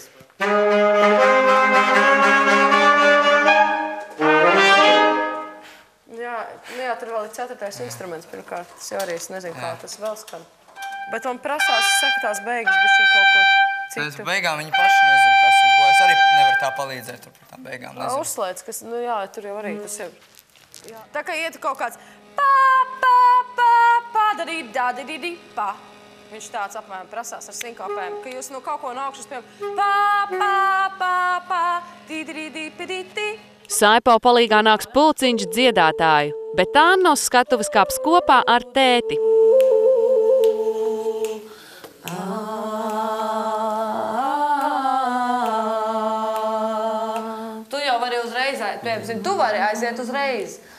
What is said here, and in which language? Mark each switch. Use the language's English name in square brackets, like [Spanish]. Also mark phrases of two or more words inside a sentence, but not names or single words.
[Latvian] Jā, tur vēl ir 4. instruments pirmkārt. Tas jau arī es nezinu, kā tas vēl skan. Bet man prasās, saka tās beigas, bišķi kaut ko citu. Pēc beigām viņi paši nezinu, kas un ko. Es arī nevaru tā palīdzēt tur par tām beigām. Nezinu. Uzslēdz, kas, nu jā, tur jau arī tas jau... Tā kā iet kaut kāds pa, pa, pa, pa, da, di, da, di, di, pa. Viņš tāds apmēram prasās ar sinkopēm, ka jūs no kaut ko no augšas piemēram pa, pa, pa, pa, di, di, di, di, di, di. Saipau palīgā nāks pulciņš dziedātāju, bet Anna uz skatuves kāps kopā ar tēti. Tu jau vari uzreiz aiziet, piemēram, tu vari aiziet uzreiz.